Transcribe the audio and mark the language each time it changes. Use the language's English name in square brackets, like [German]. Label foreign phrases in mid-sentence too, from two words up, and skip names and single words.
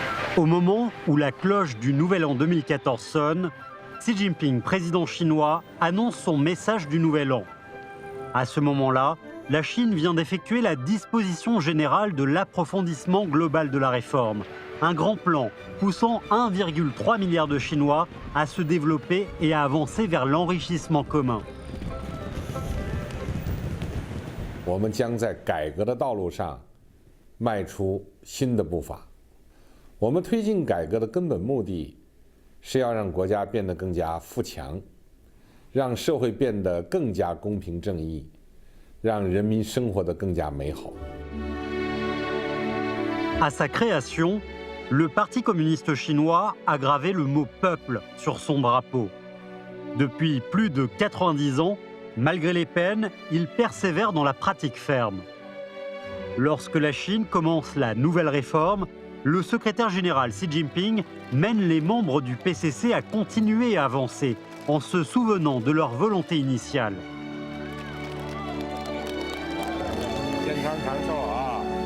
[French] Au moment où la cloche du Nouvel An 2014 sonne, Xi Jinping, président chinois, annonce son message du Nouvel An. À ce moment-là, la Chine vient d'effectuer la disposition générale de l'approfondissement global de la réforme, un grand plan poussant 1,3 milliard de Chinois à se développer et à avancer vers l'enrichissement commun. [Chinese] 我们将在改革的道路上迈出新的步伐。我们推进改革的根本目的是要让国家变得更加富强，让社会变得更加公平正义，让人民生活得更加美好。 [French] À sa création, le Parti communiste chinois a gravé le mot « peuple » sur son drapeau. Depuis plus de 90 ans, malgré les peines, il persévère dans la pratique ferme. Lorsque la Chine commence la nouvelle réforme, le secrétaire général Xi Jinping mène les membres du PCC à continuer à avancer en se souvenant de leur volonté initiale. [Chinese] 健康长寿啊！